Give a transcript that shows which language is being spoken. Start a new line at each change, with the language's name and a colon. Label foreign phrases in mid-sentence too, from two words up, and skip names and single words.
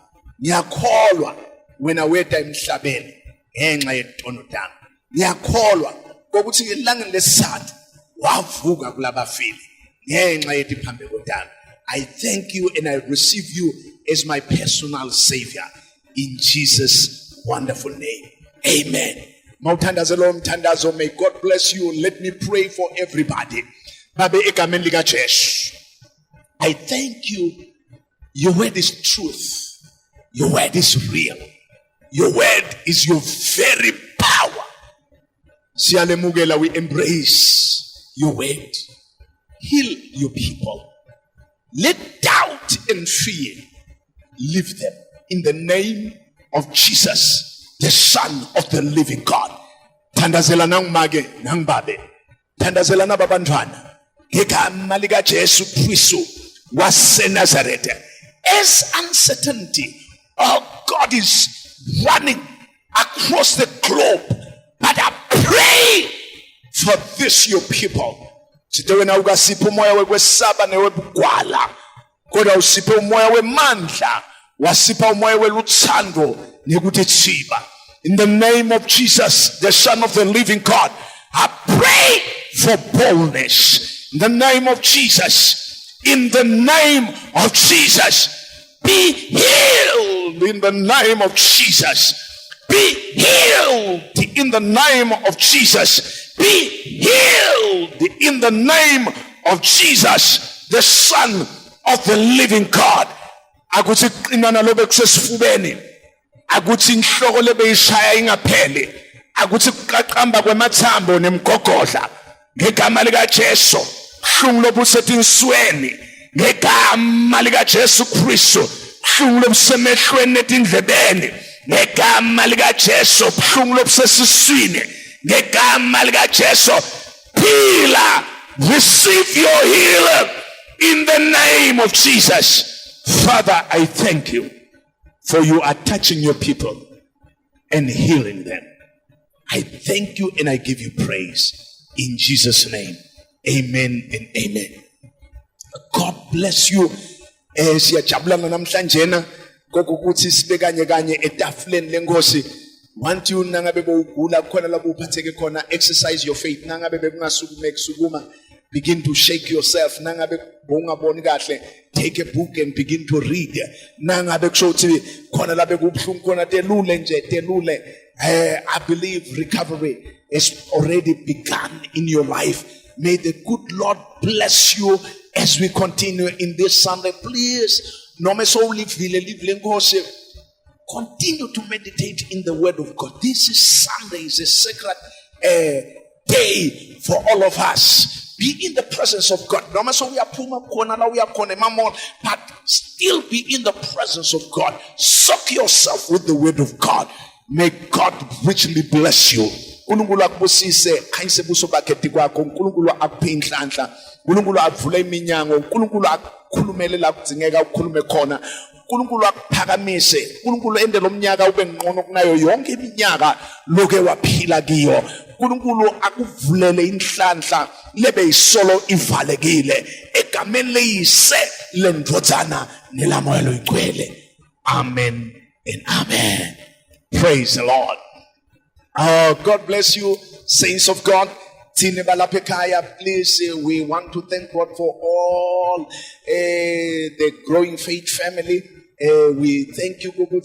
Swati: Ngiyakholwa wena weda emhlabeni ngenxa yetono dami. Ngiyakholwa ukuthi elangeni lesithathu wavuka kulabafile ngenxa yetiphambeko dami.
English: I thank you and I receive you as my personal savior in Jesus' wonderful name.
Swati: Amen. Mawuthandazelo mthandazo,
English: may God bless you. Let me pray for everybody.
Swati: Babe egameni lika Jesu,
English: I thank you. Your word is truth. Your word is real. Your word is your very power. Siyalemukela, we embrace your word. Heal your people. Let doubt and fear leave them in the name of Jesus, the Son of the living God.
Swati: Thandazela nangmage nangbabe. Thandazela nababantwana. Ngegama lika Jesu Kristu waseNazareth.
English: As uncertainty, oh God, is running across the globe, but I pray for this your people.
Swati: Sithe wena ukasipha umoya wekwesaba newebugwala, kodwa usiphe umoya wemandla, wasipha umoya weluthando nekuthiba.
English: In the name of Jesus, the Son of the living God, I pray for boldness. In the name of Jesus, in the name of Jesus, be healed. In the name of Jesus, be healed. In the name of Jesus, be healed. In the name of Jesus, the Son of the living God.
Swati: Akuthi qinana lobe kusesifubeni, akuthi inhloko lebe ishaya ingapheli, akuthi kuqaqamba kwemathambo nemgogodla ngegama lika Jesu, hlungu lobusethinsweni ngegama lika Jesu Kristu, hlungu lobusemehlweni netindlebeni ngegama lika Jesu, hlungu lobusesiswini ngegama lika Jesu.
English: Healer, receive your healing in the name of Jesus. Father, I thank you for you are touching your people and healing them. I thank you and I give you praise in Jesus' name. Amen and amen. God bless you.
Swati: Siyajabulana namhlanje kokuthi sibe kanye kanye etafuleni lenkosi.
English: Want you
Swati: nangabe bowugula khona lapho uphatheke khona,
English: exercise your faith.
Swati: Nangabe bekungasukume kusukuma,
English: begin to shake yourself.
Swati: Nangabe bowungaboni kahle,
English: take a book and begin to read.
Swati: Nangabe kushothi khona lapho kubhlungu khona telule nje telule.
English: I believe recovery has already begun in your life. May the good Lord bless you as we continue in this Sunday. Please, no me so live lenkosi. Continue to meditate in the word of God. This is Sunday, is a sacred day for all of us. Be in the presence of God. No matter we are
Swati: puma kona
English: na we are kona mamon, but still be in the presence of God. Soak yourself with the word of God. May God richly bless you.
Swati: uNkulunkulu akubusise khanyise buso bakhe kwakho, uNkulunkulu akuphe inhlanhla, uNkulunkulu avule iminyango, uNkulunkulu akukhulumele la kudzingeka ukukhulume khona, uNkulunkulu akuphakamise, uNkulunkulu ende lomnyaka ube ngqono kunayo yonke iminyaka loke waphila kiyo, uNkulunkulu akuvulele inhlanhla lebe isolo ivalekile egameni leyise lendvodzana nelamoya loyigcwele.
English: Amen and amen. Praise the Lord. God bless you, saints of God. Please, we want to thank God for all the growing faith family. We thank you.